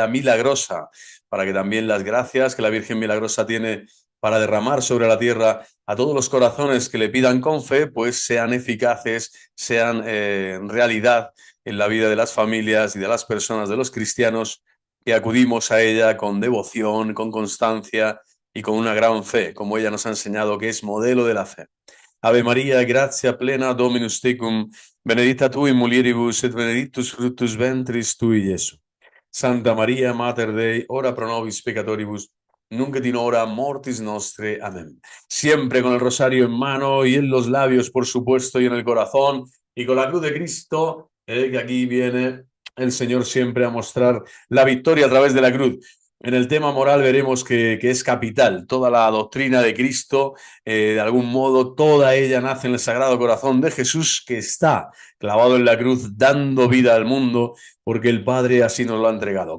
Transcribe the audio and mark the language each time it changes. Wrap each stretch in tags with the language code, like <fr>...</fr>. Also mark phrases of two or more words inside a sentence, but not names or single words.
<es>milagrosa, para que también las gracias que la Virgen Milagrosa tiene para derramar sobre la tierra a todos los corazones que le pidan con fe, pues sean eficaces, sean realidad en la vida de las familias y de las personas, de los cristianos, que acudimos a ella con devoción, con constancia y con una gran fe, como ella nos ha enseñado que es modelo de la fe.</es> <la>Ave María, gratia plena, Dominus tecum, benedicta tu in mulieribus et benedictus fructus ventris tui, Iesus. Santa María, Mater Dei, ora pro nobis peccatoribus, nunc et in hora mortis nostre. Amén.</la> <es>Siempre con el rosario en mano y en los labios, por supuesto, y en el corazón, y con la cruz de Cristo, que aquí viene el Señor siempre a mostrar la victoria a través de la cruz. En el tema moral veremos que es capital toda la doctrina de Cristo, de algún modo toda ella nace en el Sagrado Corazón de Jesús, que está clavado en la cruz dando vida al mundo, porque el Padre así nos lo ha entregado.</es>